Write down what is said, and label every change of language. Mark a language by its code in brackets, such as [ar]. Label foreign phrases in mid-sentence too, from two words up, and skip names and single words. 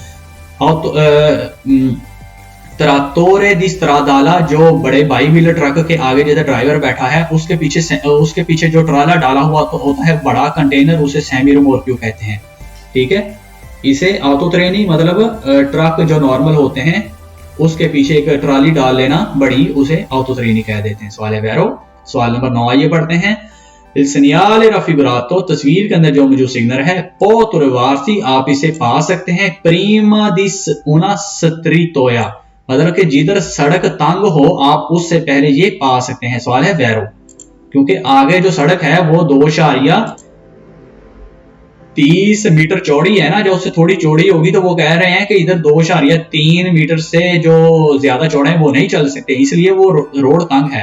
[it] trattore di stradale [hi] जो बड़े बाई व्हीलर ट्रक के आगे जैसे ड्राइवर बैठा है उसके पीछे जो ट्राला डाला हुआ होता है बड़ा कंटेनर, उसे [it] semirimorchio [hi] कहते हैं। ठीक है, इसे [it] autotreni [hi] मतलब ट्रक जो नॉर्मल होते हैं उसके पीछे एक ट्राली डाल लेना बड़ी, उसे [it] autotreni [hi] कह देते हैं। सवाल है वैरो। सवाल नंबर 9 आइए पढ़ते हैं। [it] il segnale raffigurato, [hi] तस्वीर के अंदर जो मौजूद सिग्नल है, [it] può trovarsi, [hi] आप इसे पा सकते हैं, [it] prima di una strittoia, [hi] मतलब कि जिधर सड़क तंग हो आप उससे पहले ये पा सकते हैं। सवाल है वैरो, क्योंकि आगे जो सड़क है वो 2.30 मीटर चौड़ी है ना, जो उससे थोड़ी चौड़ी होगी तो वो कह रहे हैं कि इधर 2.3 मीटर से जो ज्यादा चौड़े हैं वो नहीं चल सकते, इसलिए वो रोड तंग है।